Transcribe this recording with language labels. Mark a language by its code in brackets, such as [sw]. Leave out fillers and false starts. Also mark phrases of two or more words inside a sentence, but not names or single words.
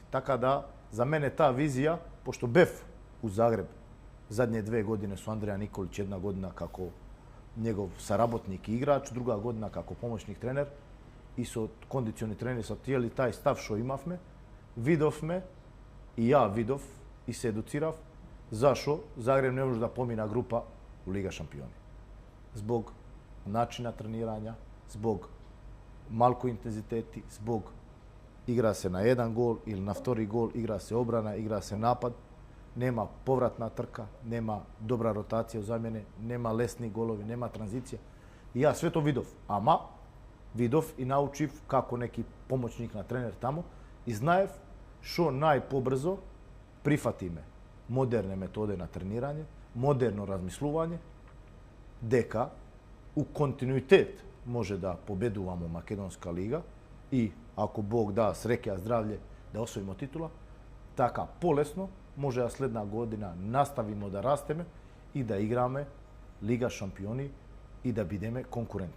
[mk] Така да за мене таа визија, пошто бев у Загреб задње 2 години со Андреја Николиќ, една година како негов саработник и играч, друга година како помошник тренер и со кондициони тренери со тие тај став што имавме, видовме и ја видов и се едуцирав зашо Загреб не може да помина група у Лига шампиони. Због начина тренирања, због малку интензитети, због игра се на еден гол или на втори гол, игра се обрана, игра се напад. нема повратна трка, нема добра ротација у замјене, нема лесни голови, нема транзиција. И ја све то видов и научив како неки помошник на тренер тамо и знајев што најпобрзо прифатиме модерне методе на тренирање, модерно размислување, дека у континуитет може да победуваме Македонска лига и ако Бог да среќа здравље да освојимо титула, така полесно може да следна година наставимо да растеме и да играме Лига шампиони и да бидеме конкурентни.